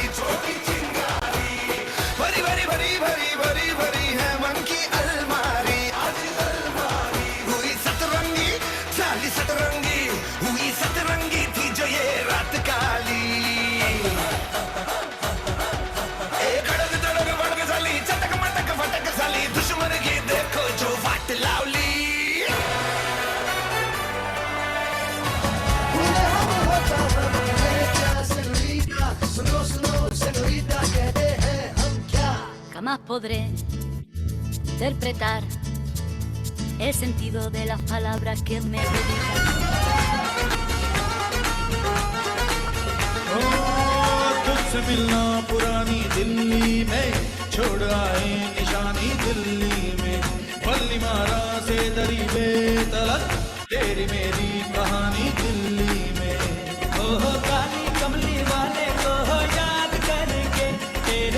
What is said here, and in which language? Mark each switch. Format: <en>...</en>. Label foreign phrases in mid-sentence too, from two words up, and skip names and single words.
<hi>छोटी चिंगारी भरी भरी भरी भरी भरी भरी है मन की अलमारी आज अलमारी हुई सतरंगी साली सतरंगी हुई सतरंगी थी जो ये रात काली खड़क धड़क भड़क साली चटक मटक फटक साली दुश्मन की देखो जो वाट लावली</hi> <es>Jamás podré interpretar el sentido de las palabras que me dedican.</es> <hi>तुझसे मिलना पुरानी दिल्ली में छोड़ आए निशानी दिल्ली में बल्ली मारा से दरी बेतलक तेरी मेरी कहानी दिल्ली में ओहो काली कमली वाले को याद करके तेरे</hi>